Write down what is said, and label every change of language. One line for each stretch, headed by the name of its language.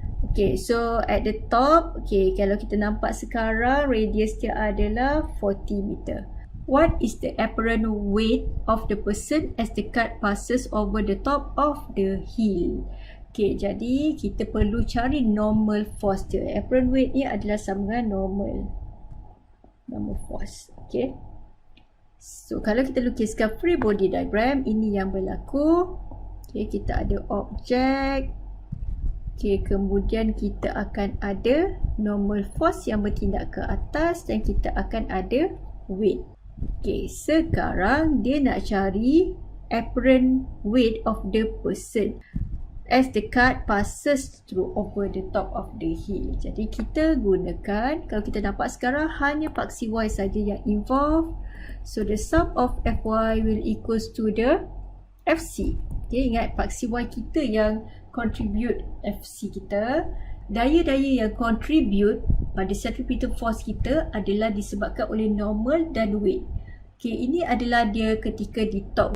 Malay: Okay,
English: so at the top,
Malay: okay, kalau kita nampak sekarang, radius dia adalah 40 meter.
English: What is the apparent weight of the person as the cart passes over the top of the hill?
Malay: Okay, jadi kita perlu cari normal force dia. Apparent weight ni adalah sama dengan normal force. Okay. So, kalau kita lukiskan free body diagram, ini yang berlaku. Okay, kita ada objek. Okay, kemudian kita akan ada normal force yang bertindak ke atas dan kita akan ada weight. Okay, sekarang dia nak cari
English: apparent weight of the person as the cart passes through over the top of the hill.
Malay: Jadi kita gunakan, kalau kita nampak sekarang hanya paksi Y saja yang involved.
English: So the sum of Fy will equals to the Fc.
Malay: Okay, ingat paksi Y kita yang contribute Fc kita. Daya-daya yang contribute pada centripetal force kita adalah disebabkan oleh normal dan weight. Okay, ini adalah dia ketika di top.